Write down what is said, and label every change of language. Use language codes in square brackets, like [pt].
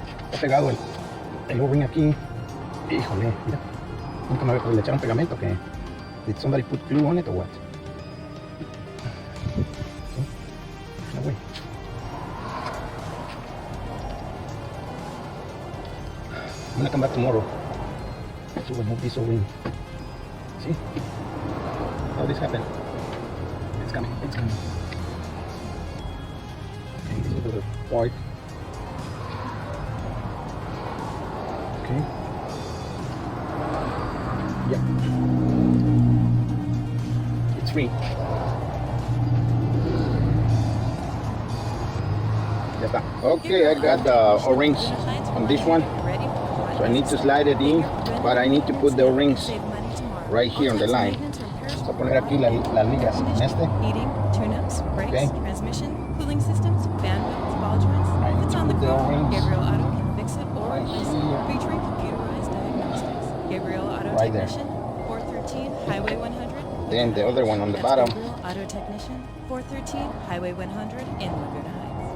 [es] Está pegado el O-ring aquí. Híjole, mira. Nunca me le echaron pegamento. [en] Que did somebody put glue on it or what? No way. I'm gonna come back tomorrow to remove this O-ring. See how this happened? It's coming. Okay, this is the part. Okay. Yep. free. [es] Ya está. [en] Okay, I got the O-rings on this one. So I need to slide it in, but I need to put the O-rings right here on the line. [es] Voy a poner aquí las ligas en este. [en] Heating, tune-ups, brakes, Okay. transmission, cooling systems, bandwidth, ball joints. If it's on the car, Gabriel Auto can fix it or replace it, featuring computerized diagnostics. Gabriel Auto Right there. Technician, 413 Highway 100. Then the other one on the That's bottom. Gabriel Auto Technician, 413 Highway 100 in Laguna Heights.